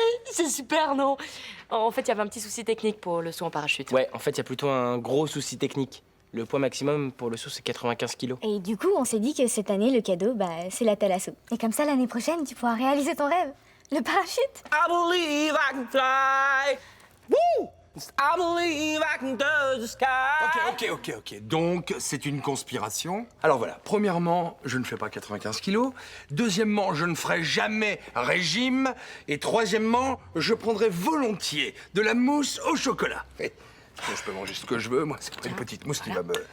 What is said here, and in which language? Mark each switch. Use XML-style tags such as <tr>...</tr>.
<fr>C'est super, non? En fait, il y avait un petit souci technique pour le saut en parachute. Ouais, en fait, il y a plutôt un gros souci technique. Le poids maximum pour le saut, c'est 95 kilos. Et du coup, on s'est dit que cette année, le cadeau, c'est la Thalasso. Et comme ça, l'année prochaine, tu pourras réaliser ton rêve. Le parachute.</fr> <en>I believe I can fly. Woo! I believe I can touch the sky. Ok.</en> <fr>Donc, c'est une conspiration. Alors voilà, premièrement, je ne fais pas 95 kilos. Deuxièmement, je ne ferai jamais régime. Et troisièmement, je prendrai volontiers de la mousse au chocolat. Je peux manger ce que je veux, moi. C'est pas une petite mousse qui va me...</fr>